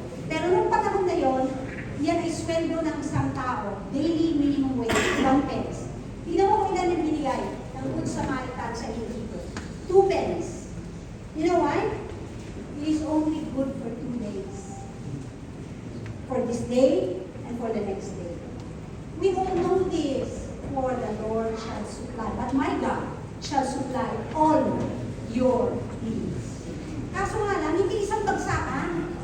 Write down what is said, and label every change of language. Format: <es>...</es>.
<tl>Pero nung panahon na yon, yan ay sweldo ng isang tao.</tl> <en>Daily minimum wage, 1 pence.</en> <tl>Tignan mo kung ilan ang binigay ng Good Samaritan sa innkeeper.</tl> <en>2 pence. You know why? It is only good for 2 days. For this day and for the next day. We all know this. For the Lord shall supply. But my God shall supply all your needs.</en> <tl>Kaso nga lang, hindi isang bagsakan.</tl>